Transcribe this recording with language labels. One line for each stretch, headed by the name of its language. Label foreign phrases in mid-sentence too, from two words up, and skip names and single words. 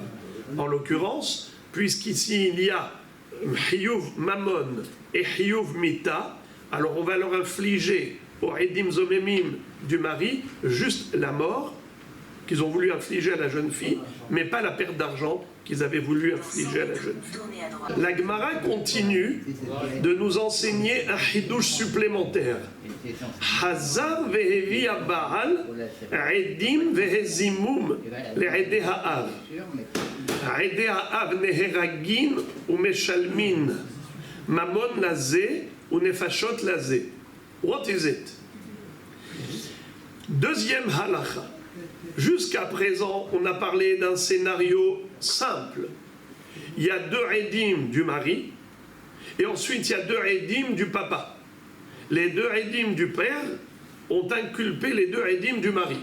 French: En l'occurrence, puisqu'ici il y a
Hebrew: חיוב ממון
French: et
Hebrew: חיוב מיתה,
French: alors on va leur infliger au
Hebrew: עדים זוממים
French: du mari juste la mort qu'ils ont voulu infliger à la jeune fille, mais pas la perte d'argent qu'ils avaient voulu infliger à la jeune fille. La Gemara continue de nous enseigner un hidouche supplémentaire.
Hebrew: חזר והביא בעל עדים והזימום לעדי האב. עדי האב נהרגין ומשלמין ממון לזה או נפשות לזה.
English: What is it?
French: Deuxième halacha. Jusqu'à présent, on a parlé d'un scénario simple. Il y a deux edim du mari, et ensuite il y a deux edim du papa. Les deux edim du père ont inculpé les deux edim du mari.